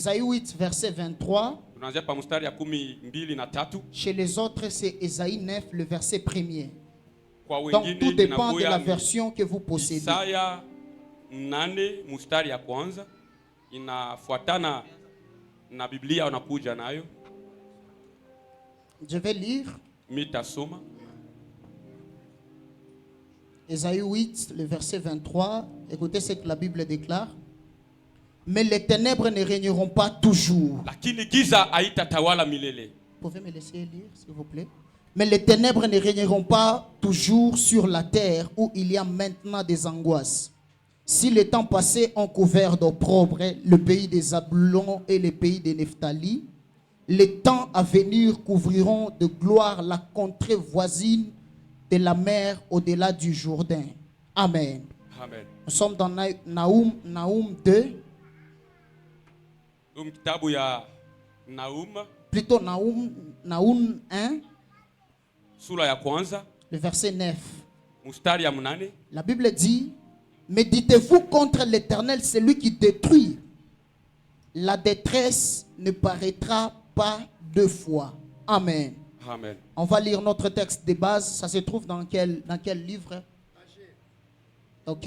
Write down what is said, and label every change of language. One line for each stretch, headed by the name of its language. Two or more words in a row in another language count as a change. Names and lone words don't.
French: Ésaïe 8, verset 23.
Swahili: Tunaanzia pa mstari ya 12
French: Chez les autres, c'est Ésaïe 9, le verset 1er.
Swahili: Kwa
French: Donc,
Swahili: wengine
French: tout dépend de la
Swahili: inakuya
French: version que vous possédez.
Swahili: Isaya 8 mstari ya kwanza inafuatana na Biblia unakuja nayo.
French: Je vais lire.
Swahili: Mitasoma.
French: Ésaïe 8, le verset 23. Écoutez ce que la Bible déclare. Mais les ténèbres ne régneront pas toujours.
Swahili: Lakini giza haitatawala milele.
French: Vous pouvez me laisser lire, s'il vous plaît? Mais les ténèbres ne régneront pas toujours sur la terre où il y a maintenant des angoisses. Si les temps passés ont couvert d'opprobre le pays des Zabulon et le pays des Nephtali, les temps à venir couvriront de gloire la contrée voisine de la mer au-delà du Jourdain. Amen. Amen. Nous sommes dans Naoum 2.
Swahili: Kitabu ya Naum.
French: Plutôt Naoum 1.
Swahili: Sura ya kwanza.
French: Le verset 9.
Swahili: Mstari ya 8.
French: La Bible dit: méditez-vous contre l'Éternel, celui qui détruit. La détresse ne paraîtra pas deux fois. Amen. Amen. On va lire notre texte de base. Ça se trouve dans quel livre? Ok.